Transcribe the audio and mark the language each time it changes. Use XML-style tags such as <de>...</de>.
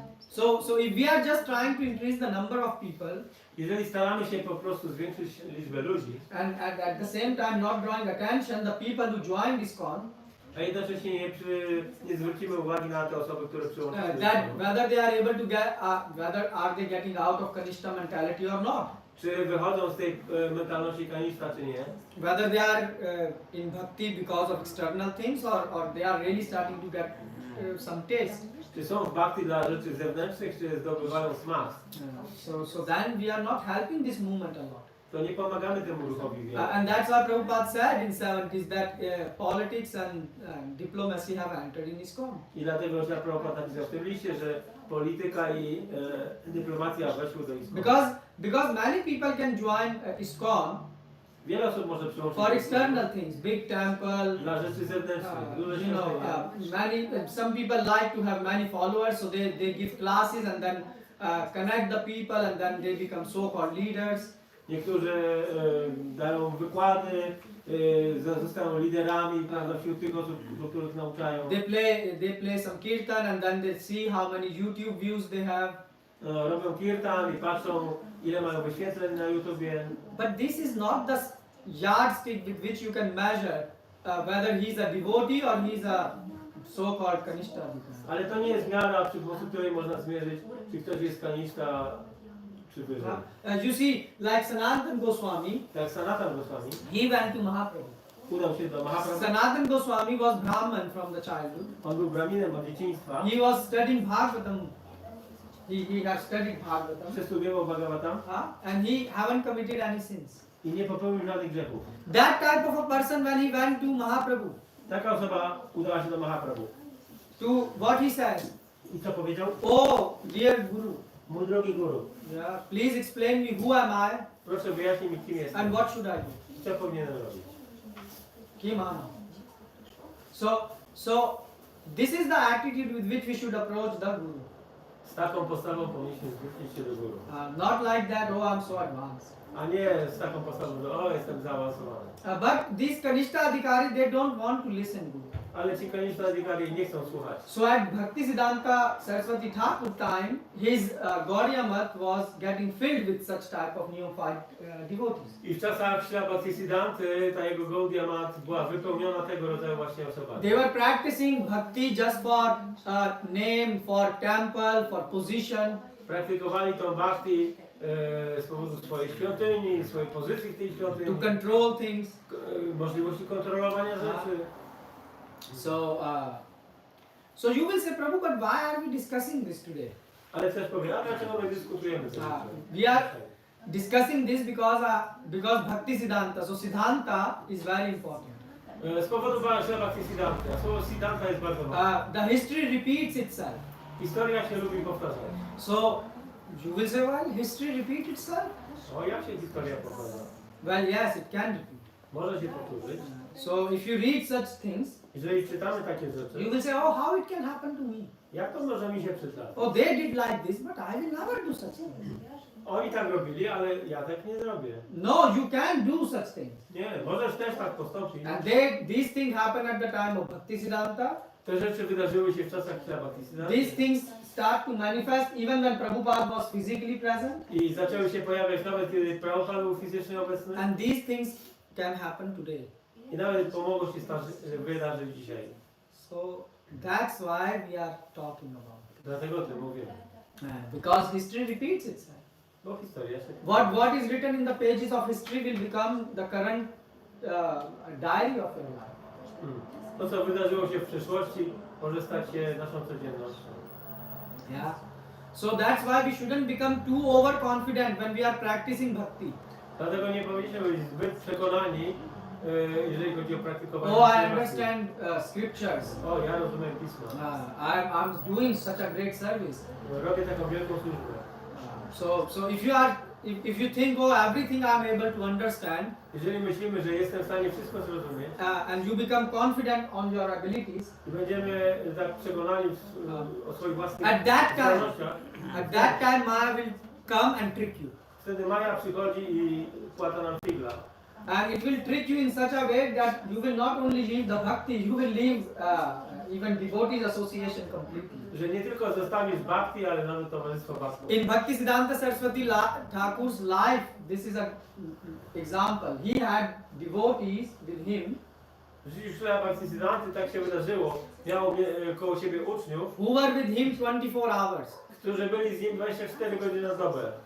<en>So if we are just trying to increase the number of people</en> <pl>Jeżeli staramy się po prostu zwiększyć liczbę ludzi,</pl> <en>and at the same time not drawing attention the people who join ISKCON,</en> <pl>a jednocześnie nie zwrócimy uwagi na te osoby, które przyłączyły się do</pl> <en>that</en> <pl>ISKCON,</pl> <en>whether they are able to get, whether are they getting out of Kanishta mentality or not,</en> <pl>czy wychodzą z tej mentalności kanista, czy nie,</pl> <en>whether they are in bhakti because of external things or they are really starting to get some taste.</en> <pl>czy są w bhakti dla rzeczy zewnętrznych, czy zdobywają smak,</pl> <en>So then we are not helping this movement a lot.</en> <pl>to nie pomagamy temu ruchowi wiele.</pl> <en>And that's why Prabhupada said in 70s that politics and diplomacy have entered in ISKCON.</en> <pl>I dlatego Srila Prabhupada napisał w tym liście, że polityka i dyplomacja weszły do ISKCON.</pl> <en>Because many people can join ISKCON</en> <pl>Wiele osób może przyłączyć</pl> <en>for</en> <pl>do</pl> <en>external things, big temple.</en> <pl>dla rzeczy zewnętrznych, duże</pl> <en>You know,</en> <pl>świątynie.</pl> <en>some people like to have many followers, so they give classes and then connect the people, and then they become so-called leaders.</en> <pl>Niektórzy dają wykłady, zostają liderami, prawda, wśród tych osób, których nauczają.</pl> <en>They play some kirtan, and then they see how many YouTube views they have.</en> <pl>Robią kirtan i patrzą, ile mają wyświetleń na YouTubie.</pl> <en>But this is not the yardstick with which you can measure whether he's a devotee or he's a so-called Kanishta.</en> <pl>Ale to nie jest miara, przy pomocy której można zmierzyć, czy ktoś jest kanista, czy wyżej.</pl> <en>You see, like Sanatan Goswami,</en> <pl>Tak, Sanatan Goswami</pl> <en>he went to Mahaprabhu.</en> <pl>udał się do Mahaprabhu.</pl> <en>Sanatan Goswami was Brahman from the childhood.</en> <pl>On był braminem od dzieciństwa.</pl> <en>He was studying Bhagavatam. He had studied Bhagavatam.</en> <pl>Przestudiował Bhagavatam</pl> <en>And he haven't committed any sins.</en> <pl>i nie popełnił żadnych grzechów.</pl> <en>That type of a person, when he went to Mahaprabhu,</en> <pl>Taka osoba udała się do Mahaprabhu.</pl> <en>to what he said,</en> <pl>I co powiedział?</pl> <en>oh dear Guru,</en> <pl>Mój drogi guru,</pl> <en>yeah, please explain me who am I</en> <pl>proszę wyjaśnij mi, kim jestem</pl> <en>and what should I do?</en> <pl>i co powinienem robić. Kim</pl> <en>am I? So this is the attitude with which we should approach the Guru.</en> <pl>Z taką postawą powinniśmy zwrócić się do guru.</pl> <en>Not like that, oh I'm so advanced.</en> <pl>A nie z taką postawą, że o, jestem zaawansowany.</pl> <en>But these Kanishta Adhikari, they don't want to listen Guru.</en> <pl>Ale ci kanista adhikari nie chcą słuchać.</pl> <en>So at Bhaktisiddhanta Sarasvati Thakura time, his Gaudiya Math was getting filled with such type of neophyte devotees.</en> <pl>I w czasach Srila Bhaktisiddhanty ta jego Gaudiya Math była wypełniona tego rodzaju właśnie osobami.</pl> <en>They were practicing bhakti just for name, for temple, for position.</en> <pl>Praktykowali tą bhakti z powodu swojej świątyni, swojej pozycji w tej</pl> <en>To</en> <pl>świątyni,</pl> <en>control things.</en> <pl>możliwości kontrolowania rzeczy.</pl> <en>So you will say, Prabhu, but why are we discussing this today?</en> <pl>Ale też powiem, a dlaczego my dyskutujemy to?</pl> <en>We are discussing this because Bhaktisiddhanta, so Siddhanta is very important.</en> <pl>Z powodu Srila Bhaktisiddhanty, a słowo Siddhanta jest bardzo ważne.</pl> <en>The history repeats itself.</en> <pl>Historia się lubi powtarzać.</pl> <en>So you will say, well, history repeats itself?</en> <pl>O, jak się historia powtarza?</pl> <en>Well, yes, it can repeat.</en> <pl>Może się powtórzyć.</pl> <en>So if you read such things,</en> <pl>Jeżeli czytamy takie</pl> <en>you</en> <pl>rzeczy,</pl> <en>will say, oh, how it can happen to me?</en> <pl>jak to może mi się przydać?</pl> <en>Oh, they did like this, but I will never do such things.</en> <pl>Oni tak robili, ale ja tak nie zrobię.</pl> <en>No, you can do such things.</en> <pl>Nie, możesz też tak postąpić.</pl> <en>And these things happen at the time of Bhaktisiddhanta.</en> <pl>Te rzeczy wydarzyły się w czasach Srila Bhaktisiddhanty.</pl> <en>These things start to manifest even when Prabhupada was physically present.</en> <pl>I zaczęły się pojawiać nawet kiedy Prabhupada był fizycznie obecny.</pl> <en>And these things can happen today.</en> <pl>I nawet pomogło się wydarzyć dzisiaj.</pl> <en>So that's why we are talking about it.</en> <pl>Dlatego o tym mówimy.</pl> <en>Because history repeats itself.</en> <pl>Bo historia się...</pl> <en>What is written in the pages of history will become the current diary of your life.</en> <pl>To, co wydarzyło się w przeszłości, może stać się naszą codziennością.</pl> <en>Yeah. So that's why we shouldn't become too overconfident when we are practicing bhakti.</en> <pl>Dlatego nie powinniśmy być zbyt przekonani, jeżeli chodzi o praktykowanie.</pl> <en>Oh, I understand scriptures.</en> <pl>O, ja rozumiem pismo.</pl> <en>I'm doing such a great service.</en> <pl>Robię taką wielką służbę.</pl> <en>So if you think, oh, everything I'm able to understand,</en> <pl>Jeżeli myślimy, że jestem w stanie wszystko zrozumieć,</pl> <en>and you become confident on your abilities,</en> <pl>i będziemy tak przekonani o swoich własnych</pl> <en>at that</en> <pl>zdolnościach,</pl> <en>time Maya will come and trick you.</en> <pl>wtedy Maja przychodzi i płata nam figla.</pl> <en>And it will trick you in such a way that you will not only leave the bhakti, you will leave even devotees association completely.</en> <pl>Że nie tylko zostawisz bhakti, ale nawet towarzystwo bhakti.</pl> <en>In Bhaktisiddhanta Sarasvati Thakur's life, this is an example. He had devotees with him</en> <pl>W życiu Srila Bhaktisiddhanty tak się wydarzyło. Miał koło siebie uczniów,</pl> <en>who were with him 24 hours,</en> <pl>którzy byli z nim 24 godziny na dobę,</pl>